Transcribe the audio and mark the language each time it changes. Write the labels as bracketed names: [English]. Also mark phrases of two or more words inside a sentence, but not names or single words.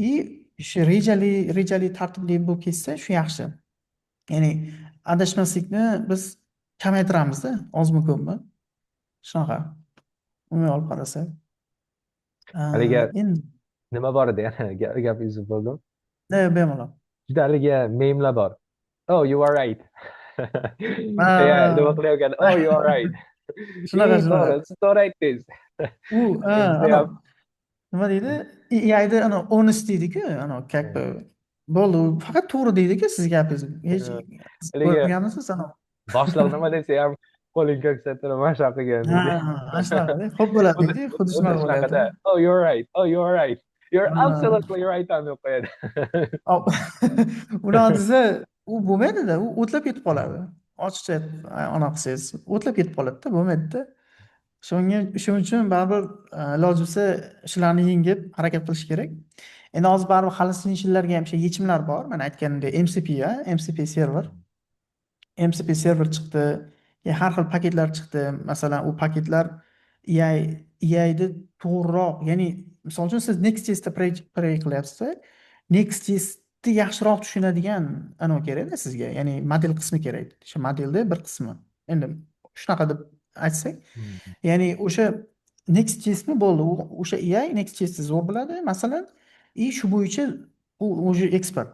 [Uzbek] Shu rejali tartibli bo'lib ketsa, shu yaxshi. Ya'ni adashmaslikni biz kamaytiramizda, ozmi ko'pmi? Shunaqa. Umumiy olib qarasak. Haligi Endi nima bor edi yana gap uzib bo'ldim. bemalol. Juda haligi memlar bor. [English] Oh, you are right. [Uzbek] Nima Ah, qilayotgan? [English] Oh, you are right. [Uzbek] shunaqa shunaqa. To'g'ri, siz to'g'ri aytdingiz. U Bizda ana ham nima deydi? AIda ana honest deydi-ku, ana [Russian] как бы [Uzbek] bo'ldi, u faqat to'g'ri deydi-ku siz gapingiz. Hech siz haligi ko'rganmisiz ana? boshliq nima desa ham qo'ling ko'rsatib mana shunaqa qilgan Ha, deydi. ana shunaqada. Xo'p bo'ladi Xuddi deydi, xuddi xuddi shunaqa bo'lyapti. shunaqada. [English] Oh, you're right. Oh, you're right. You're [Uzbek] Ha. [English] absolutely right [Uzbek] ham deb qo'yadi. Hop. Unaqa desa, u bo'lmaydi-da, u o'tlab ketib qoladi. Ochiqcha anaqa qilsangiz, o'tlab ketib qoladi-da, bo'lmaydi-da. Shuning uchun baribir iloji bo'lsa shularni yengib harakat qilish kerak. Endi hozir baribir hali sizin ishlarga ham o'sha yechimlar bor. Mana aytganimdek MCP, MCP server. MCP server chiqdi. Har xil paketlar chiqdi. Masalan, u paketlar AI'da to'g'riroq, ya'ni misol uchun siz Next.js'da pray qilyapsiz. Next.js'ni yaxshiroq tushunadigan anov kerak-da sizga. Ya'ni model qismi kerak. O'sha modelda bir qismi. Endi shunaqa deb aytsak, ya'ni o'sha Next.js'mi bo'ldi. O'sha AI Next.js'ni zo'r biladi, masalan, shu bo'yicha u o'zi ekspert.